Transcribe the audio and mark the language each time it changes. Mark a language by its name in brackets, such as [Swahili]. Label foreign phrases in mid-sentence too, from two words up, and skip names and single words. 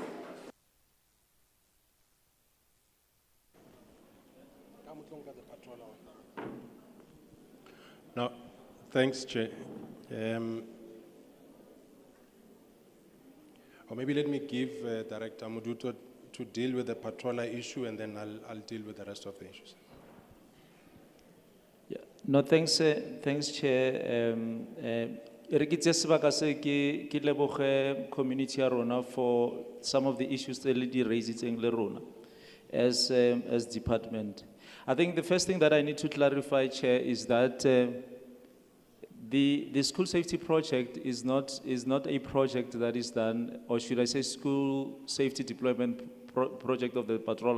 [English] No, thanks, Chair. Or maybe let me give Director Muduto to deal with the patroller issue, and then I'll deal with the rest of the issues. Yeah. No, thanks, thanks, Chair. [Tswana] Re ke tse sebaka se ke leboge community ya rona [English] for some of the issues that [Tswana] le raising le rona [English] as department. I think the first thing that I need to clarify, Chair, is that the school safety project is not a project that is done, or should I say school safety deployment project of the patrollers.